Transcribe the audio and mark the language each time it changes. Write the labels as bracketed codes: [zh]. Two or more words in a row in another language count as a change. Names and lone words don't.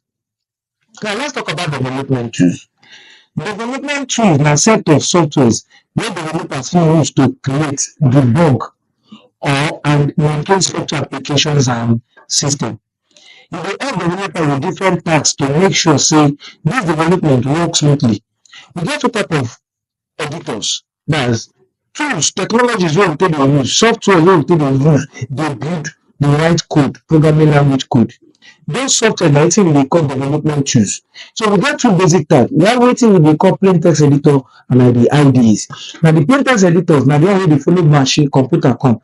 [pcm] Now let's talk about development tools. Development tools na set of softwares wey developers fit use to create, debug or and maintain software applications and system. E dey help developers with different tasks to make sure say this development works smoothly. We get two type of editors, that's tools, technologies wey we take dey use, software wey we take dey use dey build the right code, programming language code. Those software na wetin we dey call development tools. So we get two basic types. We have wetin we dey call plain text editor and na the IDEs. Na the plain text editors na the one wey dey follow machine computer come.